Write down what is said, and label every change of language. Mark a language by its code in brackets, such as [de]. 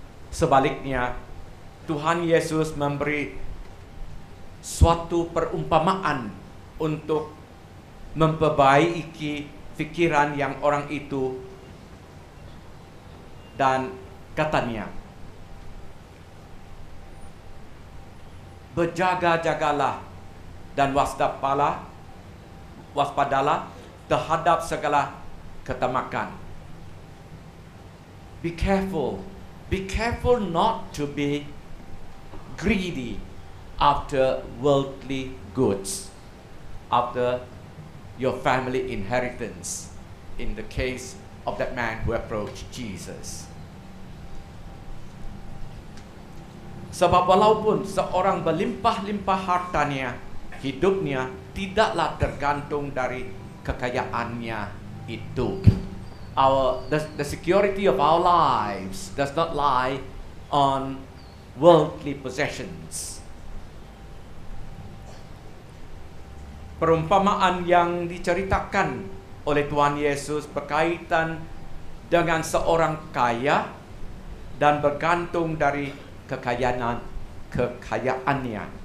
[ms] Sebaliknya, Tuhan Yesus memberi suatu perumpamaan untuk memperbaiki fikiran yang orang itu, dan katanya, berjaga-jagalah dan waspadalah terhadap segala ketamakan. [en] Be careful not to be greedy after worldly goods, after your family inheritance, in the case of that man who approached Jesus. [ms] Sebab walaupun seorang berlimpah-limpah hartanya, hidupnya tidaklah tergantung dari kekayaannya itu. [en] The security of our lives does not lie on worldly possessions. [ms] Perumpamaan yang diceritakan oleh Tuhan Yesus berkaitan dengan seorang kaya dan bergantung dari kekayaannya.